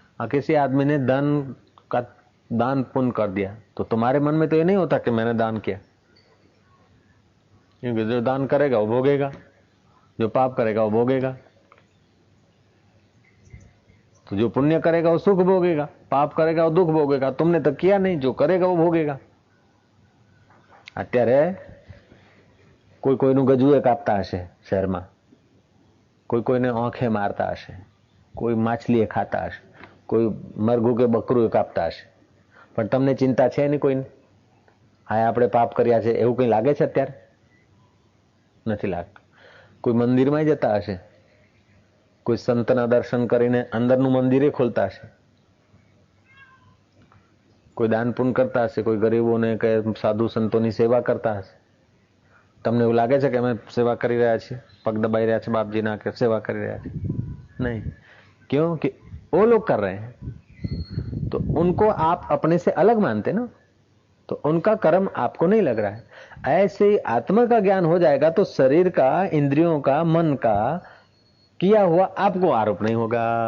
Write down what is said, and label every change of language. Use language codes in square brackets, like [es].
[hi] किसी आदमी ने दान पुण्य कर दिया तो तुम्हारे मन में तो ये नहीं होता कि मैंने दान किया, क्योंकि जो दान करेगा वो भोगेगा, जो पाप करेगा वो भोगेगा। तो जो पुण्य करेगा वो सुख भोगेगा, पाप करेगा वो दुख भोगेगा। तुमने तो किया नहीं, जो करेगा वो भोगेगा। [gu] અત્યારે કોઈ કોઈનું ગજુએ કાપતા હશે શહેરમાં, કોઈ કોઈને આંખે મારતા હશે, કોઈ માછલીએ ખાતા હશે, કોઈ મરઘું કે બકરું કાપતા હશે, પણ તમને ચિંતા છે નહીં કોઈને? હા, આપણે પાપ કર્યા છે એવું કઈ લાગે છે અત્યારે? નથી લાગતું. કોઈ મંદિરમાં જતા હશે, કોઈ સંતના દર્શન કરીને અંદરનું મંદિરે ખોલતા હશે, કોઈ દાન પુण्य કરતા હશે, કોઈ ગરીબોને કે સાધુ સંતોની સેવા કરતા હશે. તમને એવું લાગે છે કે અમે સેવા કરી રહ્યા છીએ, [hi] पग दबाई रहा है बाप जी ना के सेवा कर रहा है? नहीं, क्यों कि वो लोग कर रहे हैं तो उनको आप अपने से अलग मानते ना, तो उनका कर्म आपको नहीं लग रहा है। ऐसे ही आत्मा का ज्ञान हो जाएगा तो शरीर का, इंद्रियों का, मन का किया हुआ आपको आरोप नहीं होगा।